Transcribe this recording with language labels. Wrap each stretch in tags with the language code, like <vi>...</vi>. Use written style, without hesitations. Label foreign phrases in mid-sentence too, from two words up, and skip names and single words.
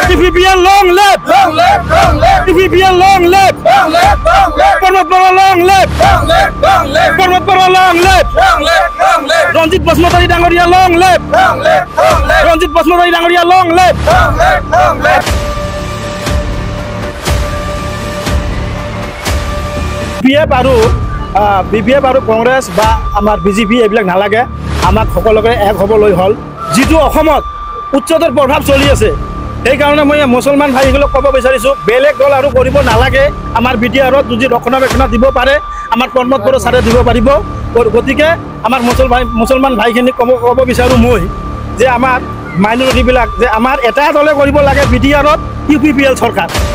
<en>UPPL long live! Long live! Long live! UPPL long live! Long live! Long live! Parmatpara long live! Long live! Long live! Parmatpara long live! Long live! Long live! Ranjit Basmotari Dangoria long live! Long live! Long live! Ranjit Basmotari Dangoria long live! Long live! Long live!</en> <as>BPF আৰু কংগ্ৰেছ বা আমাৰ BJP এইবিলাক নালাগে আমাক সকলোকে এক হ'বলৈ হ'ল যিটো অসমত উচ্চতৰ প্ৰভাৱ চলি আছে সেইকাৰণে মই মুছলমান ভাইসকলক ক'ব বিচাৰিছোঁ বেলেগ দল আৰু কৰিব নালাগে আমাৰ BTRত যদি ৰক্ষণাবেক্ষণ দিব পাৰে আমাৰ প্ৰমোদ বড়ো ছাৰে দিব পাৰিব গতিকে আমাৰ মুছলমান ভাইখিনিক ক'ব বিচাৰোঁ মই যে আমাৰ মাইনৰিটিবিলাক যে আমাৰ এটা দলে কৰিব লাগে BTRত UPPL চৰকাৰ</as>